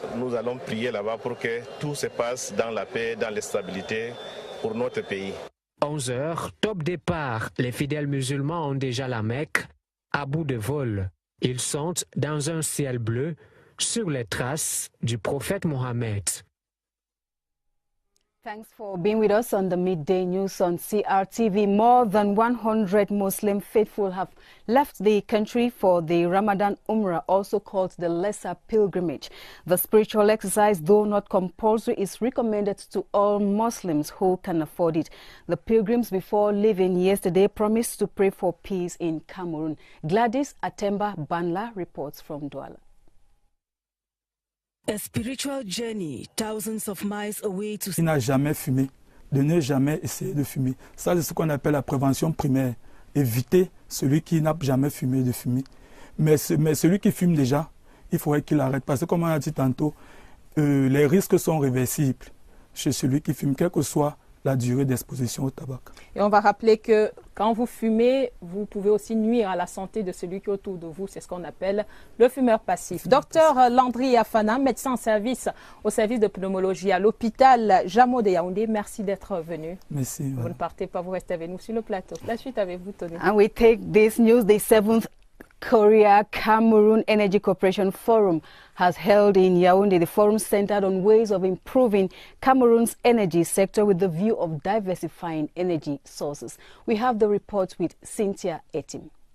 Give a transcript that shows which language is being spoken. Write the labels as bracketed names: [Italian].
[French] Nous allons prier là-bas pour que tout se passe dans la paix, dans la stabilité pour notre pays. 11h, top départ. Les fidèles musulmans ont déjà la Mecque à bout de vol. Ils sont dans un ciel bleu sur les traces du prophète Mohammed. [English] Thanks for being with us on the Midday News on CRTV. More than 100 Muslim faithful have left the country for the Ramadan Umrah, also called the Lesser Pilgrimage. The spiritual exercise, though not compulsory, is recommended to all Muslims who can afford it. The pilgrims, before leaving yesterday, promised to pray for peace in Cameroon. Gladys Atemba Banla reports from Douala. A spiritual journey, thousands of miles away to... [French] Il n'a jamais fumé, de ne jamais essayer de fumer. Ça, c'est ce qu'on appelle la prévention primaire. Éviter celui qui n'a jamais fumé de fumer. Mais celui qui fume déjà, il faudrait qu'il arrête. Parce que comme on a dit tantôt, les risques sont réversibles chez celui qui fume, quelle que soit la durée d'exposition au tabac. Et on va rappeler que quand vous fumez, vous pouvez aussi nuire à la santé de celui qui est autour de vous. C'est ce qu'on appelle le fumeur passif. Docteur Landry Afana, médecin en service au service de pneumologie à l'hôpital Jamo de Yaoundé, merci d'être venu. Merci. Vous ne partez pas, vous restez avec nous sur le plateau. La suite avec vous, Tony. [English] And we take this news, the 7th Korea-Cameroon Energy Cooperation Forum has held in Yaoundé. The forum centered on ways of improving Cameroon's energy sector with the view of diversifying energy sources. We have the report with Cynthia Etim.